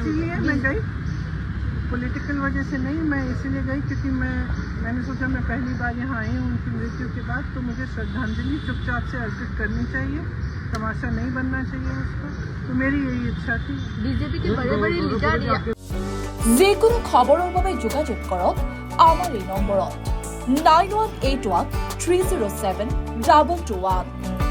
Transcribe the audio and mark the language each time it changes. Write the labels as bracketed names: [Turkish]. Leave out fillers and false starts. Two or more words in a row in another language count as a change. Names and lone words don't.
[Hindi] इसीलिए मैं गई, पॉलिटिकल वजह से नहीं, मैं इसीलिए गई क्योंकि मैंने सोचा मैं पहली बार यहाँ आई हूँ उनकी मृत्यु के बाद, तो मुझे श्रद्धांजलि चुपचाप से अर्पित करनी चाहिए, तमाशा नहीं बनना चाहिए उसको। तो मेरी यही इच्छा थी। बीजेपी के बड़े लिडार [Assamese] যিকোনো খবৰৰ বাবে যোগাযোগ কৰক আমাৰ এই নম্বৰত 9181 307-221.